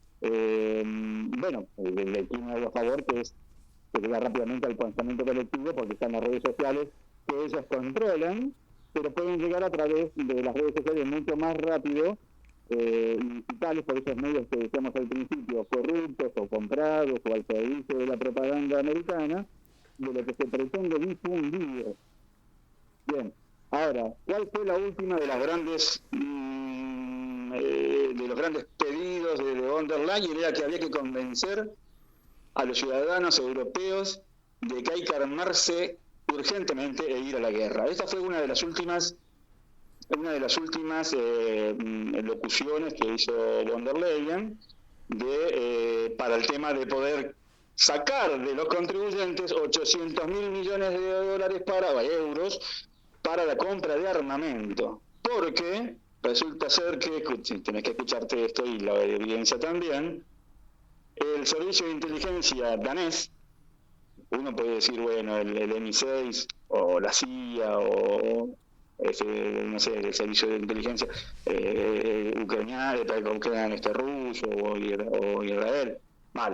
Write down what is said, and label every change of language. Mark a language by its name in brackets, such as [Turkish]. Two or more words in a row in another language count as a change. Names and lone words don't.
[Spanish] Le tiene a favor que llega rápidamente al pensamiento colectivo, porque están las redes sociales que ellos controlan, pero pueden llegar a través de las redes sociales mucho más rápido, digitales, por esos medios que decíamos al principio, corruptos o comprados o al servicio de la propaganda americana, de lo que se pretende difundir. Bien, ahora, ¿cuál fue la última de las grandes de los grandes pedidos de von der Leyen? Era que había que convencer a los ciudadanos europeos de que hay que armarse urgentemente e ir a la guerra. Esta fue una de las últimas locuciones que hizo von der Leyen para el tema de poder sacar de los contribuyentes 800.000 millones de dólares euros para la compra de armamento, porque resulta ser que, tenés que escucharte esto y la evidencia también, el servicio de inteligencia danés, uno puede decir, bueno, el MI6 o la CIA o el servicio de inteligencia ucraniano, ruso o Israel, vale.